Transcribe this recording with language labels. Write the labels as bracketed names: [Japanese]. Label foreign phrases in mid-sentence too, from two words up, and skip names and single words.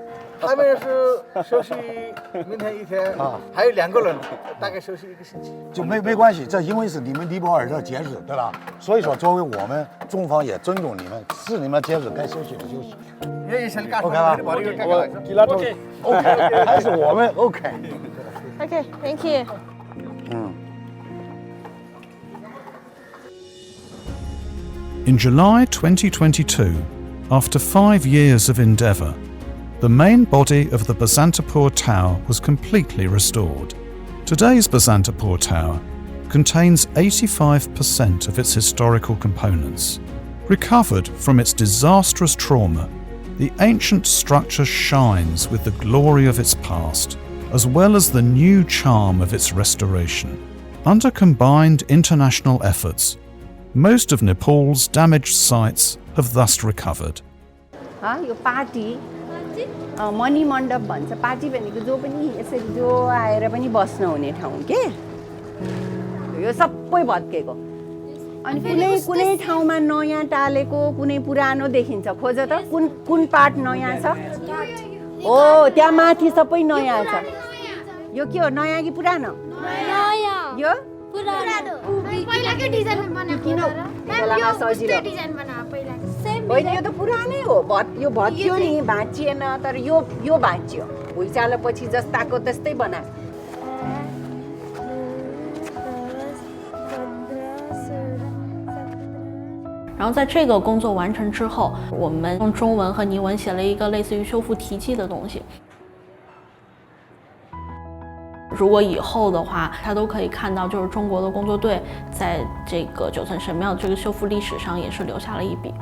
[Chinese] 他们是休息明天1天还有2个人，大概休息1个星期。就没关系，这因为是你们尼泊尔的节日，对吧？所以说，作为我们中方也尊重你们，是你们节日该休息的休息。OK 吧？OK， 还是我们 [English] OK。OK，Thank you。 In July 2022, after 5 years of endeavour, the main body of the Basantapur Tower was completely restored. Today's Basantapur Tower contains 85% of its historical components. Recovered from its disastrous trauma, the ancient structure shines with the glory of its past, as well as the new charm of its restoration. Under combined international efforts, most of Nepal's damaged sites have thus recovered. [Nepali] यो पार्टी मणि मण्डप भन्छ पार्टी भनेको जो पनि यसरी जो आएर पनि बस्न हुने ठाउँ के यो सबै भत्केको अनि कुनै ठाउँमा नयाँ टालेको कुनै पुरानो देखिन्छ खोज त कुन पार्ट नयाँ छ हो त्यहाँ माथि सबै नयाँ छ यो के हो नयाँ कि पुरानो नयाँ यो पुरानो पहिलाकै डिजाइन बनाएको मैम यो उस्तै डिजाइन बनाएको पहिलाको होइन यो त पुरानै हो यो भत्कियो नि भाँचिएन तर यो भाँचियो भुइँचालोपछि जस्ताको त्यस्तै बनायो [Chinese] 然后在这个工作完成之后，我们用中文和尼文写了一个类似于修复题记的东西。如果以后的话，他都可以看到，就是中国的工作队在这个9层神庙这个修复历史上也是留下了一笔。